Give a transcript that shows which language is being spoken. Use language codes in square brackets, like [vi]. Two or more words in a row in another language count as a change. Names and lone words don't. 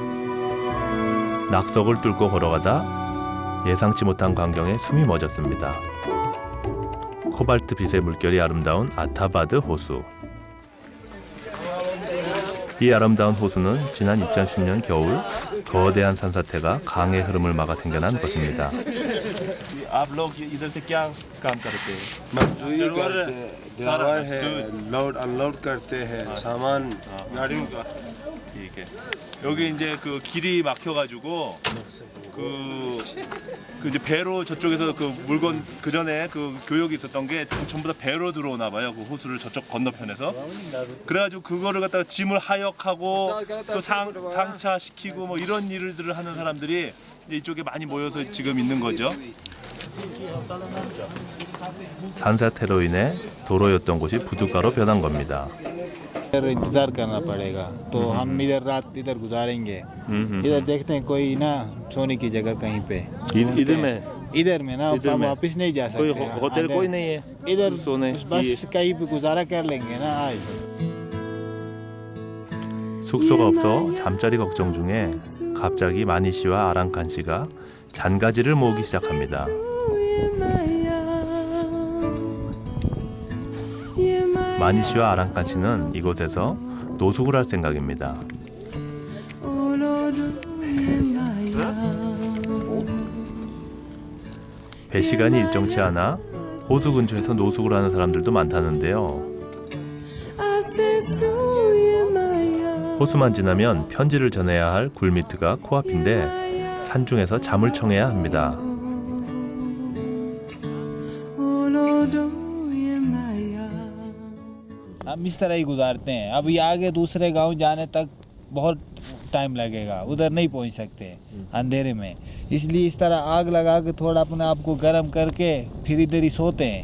[ko] 낙석을 뚫고 걸어가다 예상치 못한 광경에 숨이 멎었습니다. 코발트빛의 물결이 아름다운 아타바드 호수. 이 아름다운 호수는 지난 2010년 겨울 거대한 산사태가 강의 흐름을 막아 생겨난 것입니다. [hi] आप लोग इधर से क्या काम करते हैं? ड्राइवर है, [en] load unload [hi] करते हैं सामान गाड़ियों का. ठीक है. [ko] 여기 이제 그 길이 막혀가지고 그 이제 배로 저쪽에서 그 물건 그 전에 그 교역이 있었던 게 전부 다 배로 들어오나 봐요. 그 호수를 저쪽 건너편에서. 그래가지고 그거를 갖다가 짐을 하역하고 또 상차시키고 뭐 이런 일들을 하는 사람들이 이쪽에 많이 모여서 지금 있는 거죠. 산사태로 인해 도로였던 곳이 부둣가로 변한 겁니다. [hi] इंतजार करना पड़ेगा तो हम इधर रात इधर गुजारेंगे। इधर देखते हैं कोई ना सोने की जगह कहीं पे इधर में ना वापस नहीं जा सकते। कोई होटल कोई नहीं है इधर सोने बस कहीं पे गुजारा कर लेंगे ना आज। [ko] 숙소가 없어 잠자리 걱정 중에 갑자기 마니 씨와 아랑칸 씨가 잔가지를 모으기 시작합니다. 마니 씨와 아랑칸 씨는 이곳에서 노숙을 할 생각입니다. 배 시간이 일정치 않아 호수 근처에서 노숙을 하는 사람들도 많다는데요. 호수만 지나면 편지를 전해야 할 굴미트가 코앞인데 산중에서 잠을 청해야 합니다. [hi] हम इस तरह ही गुजारते हैं। अब ये आगे दूसरे गांव जाने तक बहुत टाइम लगेगा, उधर नहीं पहुंच सकते अंधेरे में, इसलिए इस तरह आग लगा के थोड़ा अपने आप को गर्म करके फिर इधर ही सोते हैं।